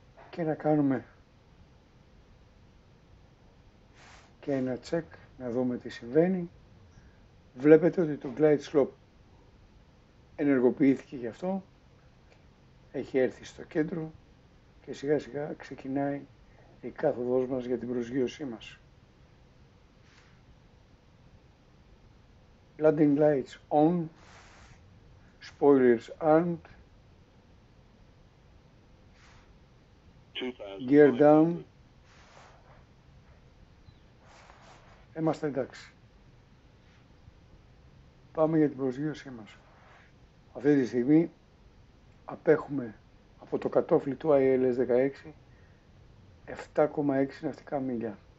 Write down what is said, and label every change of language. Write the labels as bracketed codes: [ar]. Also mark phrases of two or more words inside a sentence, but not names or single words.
[el] και να κάνουμε και ένα check να δούμε τι συμβαίνει. Βλέπετε ότι το [en] glide slope [el] ενεργοποιήθηκε γι' αυτό, έχει έρθει στο κέντρο και σιγά σιγά ξεκινάει η κάθοδός μας για την προσγείωσή μας. [en] Landing lights on, spoilers armed, gear down. [el] Είμαστε εντάξει. Πάμε για την προσγείωσή μας. Αυτή τη στιγμή απέχουμε από το κατόφλι του ILS 16 7,6 ναυτικά μίλια.